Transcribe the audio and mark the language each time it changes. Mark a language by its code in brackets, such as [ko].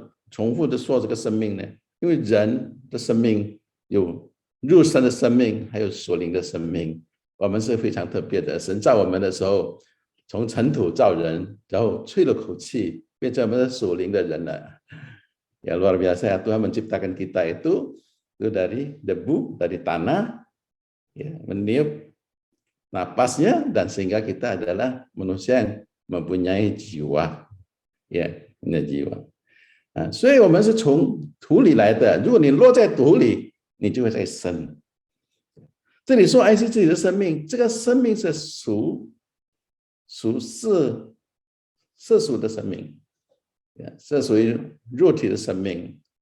[zh] 重复的说这个生命呢？因为人的生命有肉身的生命，还有属灵的生命。我们是非常特别的。神造我们的时候，从尘土造人，然后吹了口气，变成我们的属灵的人了。 [id] Ya luar biasa ya, Tuhan menciptakan kita itu dari debu, dari tanah, ya, meniup napasnya, dan sehingga kita adalah manusia yang mempunyai jiwa, ya, punya jiwa. [zh] 所以我们是从土里来的。如果你落在土里，你就会再生。这里说爱惜自己的生命，这个生命是属世俗的生命，是属于肉体的生命。